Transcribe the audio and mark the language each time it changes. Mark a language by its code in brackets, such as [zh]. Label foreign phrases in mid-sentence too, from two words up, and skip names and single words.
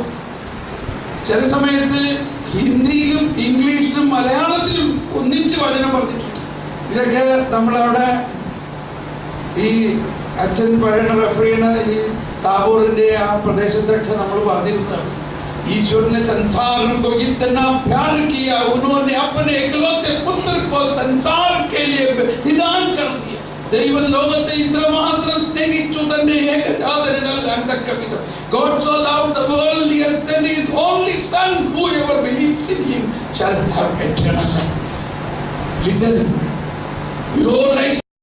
[ml] ചില സമയത്ത് ഹിന്ദിയിലും ഇംഗ്ലീഷിലും മലയാളത്തിലും ഒന്നിച്ച് വചനം പറഞ്ഞിട്ടുണ്ട്. ഇതൊക്കെ നമ്മളവിടെ ഈ അച്ഛൻ പറയുന്ന റെഫർ ചെയ്യണ ഈ താബോറിന്റെ ആ പ്രദേശത്തൊക്കെ നമ്മൾ പറഞ്ഞിരുന്നതാണ്. [hi] ईश्वर ने संसार को इतना प्यार किया, उन्होंने अपने इकलौते पुत्र को संसार के लिए निदान कर दिया. [ml] ദൈവം ലോകത്തെ ഇത്രമാത്രം സ്നേഹിച്ചു തന്നെ ഏകജാതനെ നൽകാൻ തക്കവിധം. [en] God so loved the world, he has sent his only son, whoever believes in him shall have eternal life. Listen, your eyes